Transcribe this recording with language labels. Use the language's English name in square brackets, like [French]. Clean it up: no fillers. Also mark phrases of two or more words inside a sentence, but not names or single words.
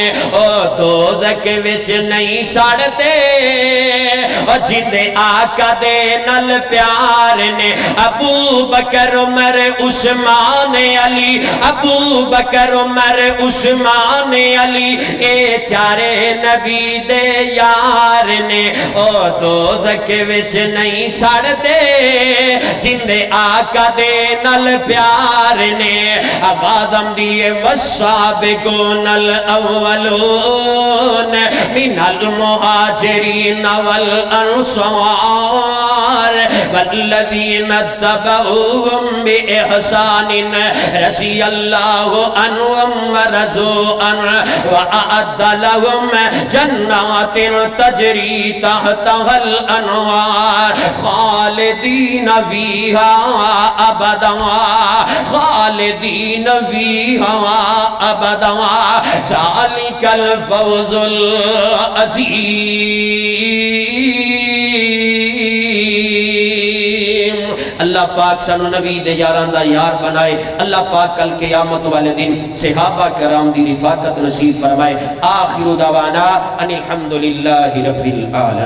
[Punjabi] او دوزخ وچ نہیں سڑ دے جندے آقا دے نال پیار نے، ابو بکر عمر عثمان علی، ابو بکر عمر عثمان علی اے چارے نبی دے یار نے۔ او دوزخ وچ نہیں سڑ دے جندے آقا دے نال پیار نے، آواز آمدی [Arabic] والسابقون الاولون من المہاجرین والانصار والذین اتبعوهم بإحسان رضی اللہ عنہم ورضوا عنہ وأعد لهم جنات تجری تحتها الانہار خالدین فیہا ابدا، خالدین فیہا ابدا، ذالک الفوز العظیم۔ [Punjabi] اللہ پاک سانو نبی دے یاران دا یار بنائے، اللہ پاک کل قیامت والے دن صحابہ کرام دی رفاقت نصیب فرمائے۔ [Arabic] آخر دعوانا ان الحمدللہ رب العالمین۔